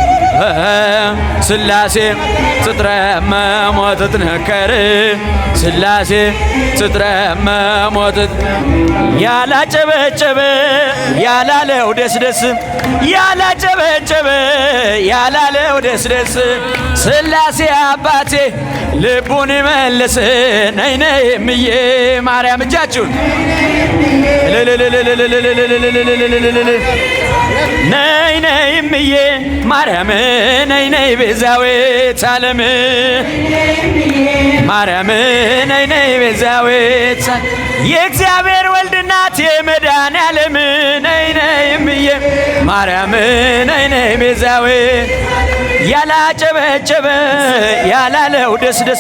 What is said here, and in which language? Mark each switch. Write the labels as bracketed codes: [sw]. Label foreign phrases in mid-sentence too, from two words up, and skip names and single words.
[am] ስላሴ ትትረመም ወትትነከር ስላሴ ትትረመም ያላጨበጨበ ያላለው ደስደስ ያላጨበጨበ ያላለው ደስደስ ስላሴ አባቴ ልቡን ይመልስ ነይ ነይ እምዬ ማርያም እጃችሁን ነይ ነይ እምዬ ማርያም ነይ ነይ [gez] ቤዛዊተ ዓለም [am] ማርያም ነይ ነይ ቤዛዊተ የእግዚአብሔር ወልድ እናት የመድኃኔዓለም ነይ ነይ እምዬ ማርያም ነይ ነይ ቤዛዊተ ያላጨበጨበ ያላለው ደስደስ